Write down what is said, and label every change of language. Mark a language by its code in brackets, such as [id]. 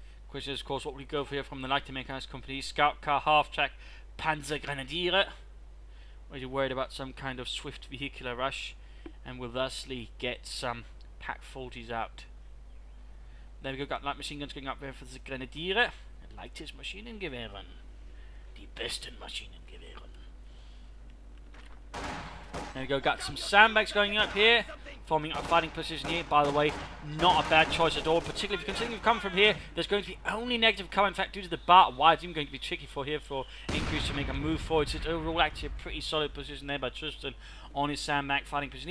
[en] Question is, of course, what we go for here from the light mechanized company. Scout car, half-track, Panzer Grenadier. Or are you worried about some kind of swift vehicular rush? And will thusly get some Pack 40s out. There we go, got light machine guns going up there for the Grenadier. [de] Leichtes Maschinengewehren. Die besten Maschinengewehren. [en] There we go, got some sandbags going up here. Forming a fighting position here. By the way, not a bad choice at all. Particularly if you consider you've come from here, there's going to be only negative cover. In fact, due to the bar, why it's even going to be tricky for here for Increase to make a move forward. So it's overall actually a pretty solid position there by Tristan on his sandbag fighting position.